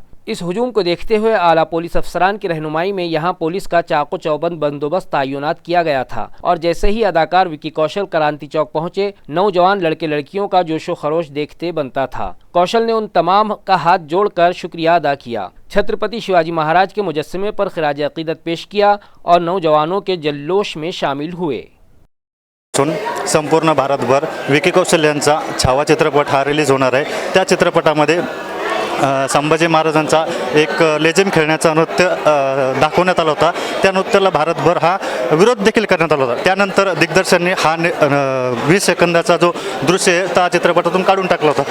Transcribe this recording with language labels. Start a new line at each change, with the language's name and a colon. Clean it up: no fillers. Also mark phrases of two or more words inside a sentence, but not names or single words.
Urdu: اس ہجوم کو دیکھتے ہوئے اعلیٰ پولیس افسران کی رہنمائی میں یہاں پولیس کا چاق و چوبند بندوبست تعینات کیا گیا تھا، اور جیسے ہی اداکار وکی کوشل کرانتی چوک پہنچے، نوجوان لڑکے لڑکیوں کا جوش و خروش دیکھتے بنتا تھا۔ کوشل نے ان تمام کا ہاتھ جوڑ کر شکریہ ادا کیا، چھترپتی شیواجی مہاراج کے مجسمے پر خراج عقیدت پیش کیا اور نوجوانوں کے جلوش میں شامل ہوئے۔
Marathi: संपूर्ण भारतभर विकी कौशल यांचा छावा चित्रपट हा रिलीज होणार आहे। त्या चित्रपटामध्ये संभाजी महाराजांचा एक लेझिम खेळण्याचा नृत्य दाखवण्यात आला होता। त्या नृत्याला भारतभर हा विरोध देखील करण्यात आला होता। त्यानंतर दिग्दर्शकांनी हा 20 सेकंदाचा जो दृश्य आहे त्या चित्रपटातून काढून टाकला होता।